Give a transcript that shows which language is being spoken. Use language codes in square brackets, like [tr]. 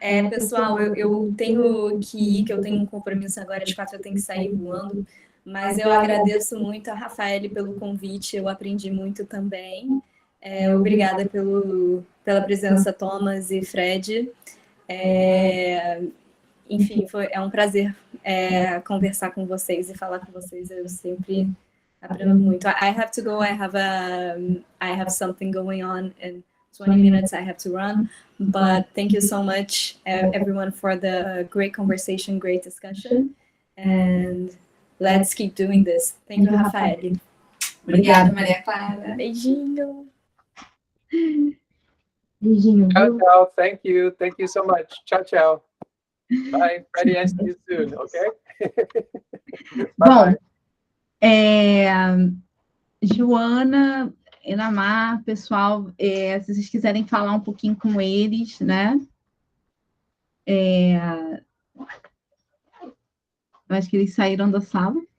[pt] Pessoal, eu tenho que ir, que eu tenho um compromisso agora, às 4 eu tenho que sair voando, mas eu agradeço muito a Rafael pelo convite, eu aprendi muito também. Obrigada pela presença, Thomas e Fred. Enfim, é um prazer conversar com vocês e falar com vocês, eu sempre aprendo muito. [en] I have to go, I have something going on in 20 minutes, I have to run, but thank you so much, everyone, for the great conversation, great discussion, and let's keep doing this. Thank you, Rafael. [pt] Obrigada, Maria Clara. Beijinho. Beijinho. [en] Ciao, ciao. Thank you so much. Ciao, ciao. Bye, Freddie, and see you soon, okay? [pt] Bom, Joana, Inamar, pessoal, se vocês quiserem falar um pouquinho com eles, né? Eu acho que eles saíram da sala.